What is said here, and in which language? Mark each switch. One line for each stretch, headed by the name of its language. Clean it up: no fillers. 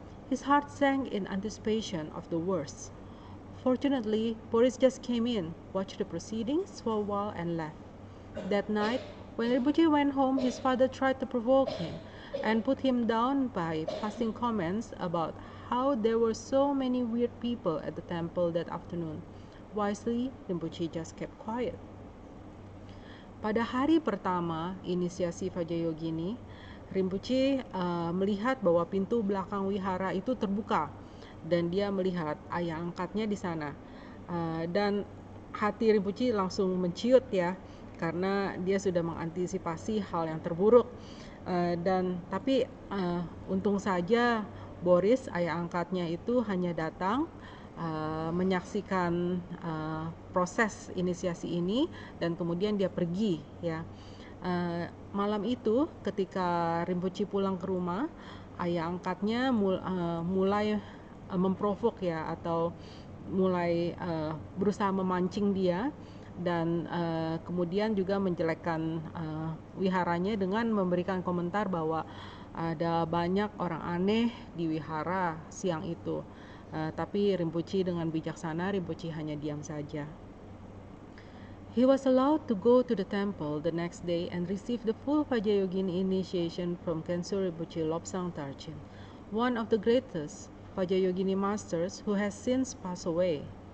Indonesian: His heart sank in anticipation of the worst. Fortunately, Boris just came in, watched the proceedings for a while and left. That night, when Rinpoche went home, his father tried to provoke him and put him down by passing comments about how there were so many weird people at the temple that afternoon. Wisely, Rinpoche just kept quiet. Pada hari pertama inisiasi Vajrayogini, Rinpoche melihat bahwa pintu belakang wihara itu terbuka, dan dia melihat ayah angkatnya di sana. Dan hati Rinpoche langsung menciut, ya, karena dia sudah mengantisipasi hal yang terburuk. Tapi untung saja Boris, ayah angkatnya itu hanya datang menyaksikan proses inisiasi ini, dan kemudian dia pergi, ya. Malam itu ketika Rinpoche pulang ke rumah, ayah angkatnya mulai memprovok ya, atau mulai berusaha memancing dia, dan kemudian juga menjelekkan wiharanya dengan memberikan komentar bahwa ada banyak orang aneh di wihara siang itu. Tapi Rinpoche dengan bijaksana, Rinpoche hanya diam saja.
English: He was allowed to go to the temple the next day and receive the full Vajrayogini initiation from Kensur Rinpoche Lobsang Tarchin, one of the greatest Vajrayogini masters who has since passed away.